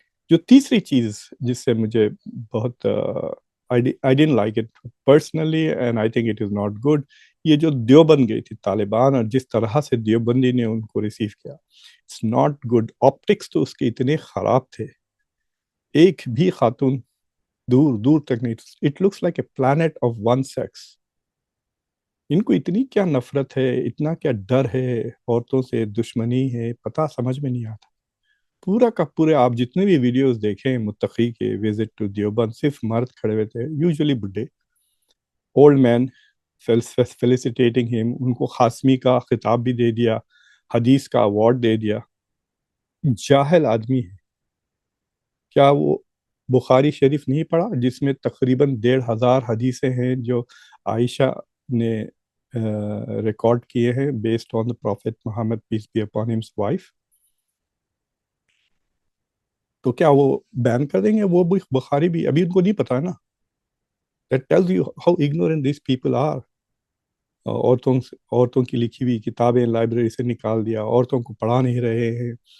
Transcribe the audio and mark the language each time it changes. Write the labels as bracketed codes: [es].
[ur] جو تیسری چیز جس سے مجھے بہت [en] I didn't like it personally and I think it is not good, [ur] یہ جو دیوبند گئی تھی طالبان اور جس طرح سے دیوبندی نے ان کو ریسیو کیا, [en] it's not good. [ur] optics تو اس کے اتنے خراب تھے, ایک بھی خاتون دور دور تک نہیں. [en] it looks like a planet of one sex. [ur] ان کو اتنی کیا نفرت ہے, اتنا کیا ڈر ہے, عورتوں سے دشمنی ہے, پتہ سمجھ میں نہیں آتا. پورا کا پورے آپ جتنے بھی ویڈیوز دیکھیں متقی کے وزٹ ٹو دیوبند, صرف مرد کھڑے ہوئے تھے, یوزلی بڈھے, [en] Old man felicitating him. [ur] ان کو خاصمی کا خطاب بھی دے دیا, حدیث کا ایوارڈ دے دیا. جاہل آدمی ہے. کیا وہ بخاری شریف نہیں پڑھا جس میں تقریباً 1,500 حدیثیں ہیں جو عائشہ نے ریکارڈ کیے ہیں [en] Based on the prophet Muhammad peace be upon his wife. [ur] تو کیا وہ بین کر دیں گے؟ وہ بھی بخاری بھی ابھی ان کو نہیں پتا ہے نا. [en] That tells you how ignorant these people are. [ur] عورتوں کی لکھی ہوئی کتابیں لائبریری سے نکال دیا, عورتوں کو پڑھا نہیں رہے ہیں.